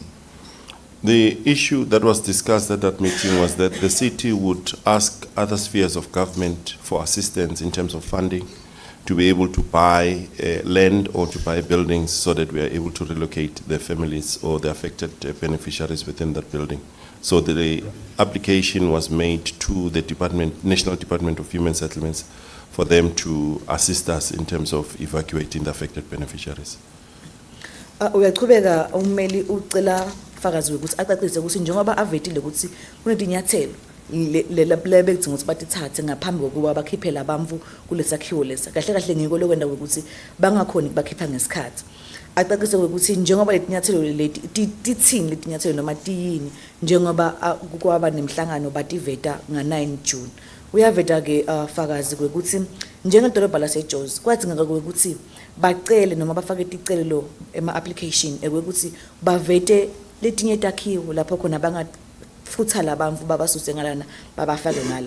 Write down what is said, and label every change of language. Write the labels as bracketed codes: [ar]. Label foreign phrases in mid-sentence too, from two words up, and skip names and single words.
[en] The issue that was discussed at that meeting was that the city would ask other spheres of government for assistance in terms of funding to be able to buy land or to buy buildings so that we are able to relocate the families or the affected beneficiaries within that building. So the application was made to the National Department of Human Settlements for them to assist us in terms of evacuating the affected beneficiaries. [ss] Uyaqhubeka ummeli ucela fakazi ukuthi acacise ukuthi njengoba avetile ukuthi kunetinyathelo lebekudinga ukuthi batithathe ngaphambi kokuba bakhiphe labamvu kulesakhiwo lesa kahle kahle ngiko lokwenda ukuthi bangakhoni bakhipha ngesikhathi. Acacise ukuthi njengoba letinyathelo leti tithini letinyathelo noma tiyini njengoba kwaba nemhlangano bativeta nga 9 June Uyaveta ke fakazi kwekuthi njengedolobha laseJozi kwadingeka kwekuthi bacele noma bafake ticelo ema-application ekwekuthi bavete letinye takhiwo lapho khona bangafutha labamfu babasuse ngalana babafake ngala.